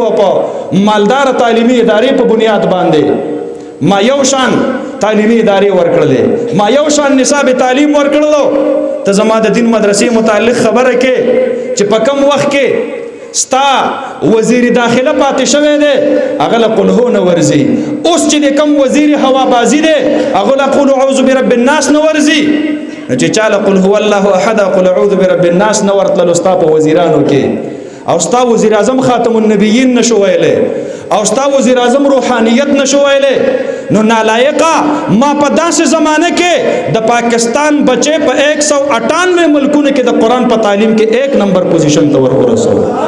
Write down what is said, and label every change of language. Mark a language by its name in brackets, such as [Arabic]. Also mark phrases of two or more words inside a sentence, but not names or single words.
[Pashto] او په مالدار تعلیمي ادارې په بنیاد باندې ما یو شان تعلیمي ادارې ورکړلې ما یو شان نصاب تعلیم ورکړلو ته زما د دین مدرسې متعلق خبره کې چې په کم وخت کې ستا وزیر داخله پاتې شوی دی هغه له [Arabic] قل هو [Pashto] نه ورځي اوس چې د کم وزیر هوا بازي دی هغه له [Arabic] قل اعوذ برب الناس [Pashto] نه ورځي چې چا له [Arabic] قل هو الله احد قل اعوذ برب الناس [Pashto] نه ورتللو ستا په وزیرانو کې او ستا وزیر اعظم [Arabic] خاتم النبیین [Pashto] نشو ویلی او ستا وزیر اعظم روحانیت نشو ویلی نو نالایقا ما په داسې زمانه کې د پاکستان بچے په 198 ملکونو کې د قرآن په تعلیم کې 1 نمبر پوزیشن ته ورسول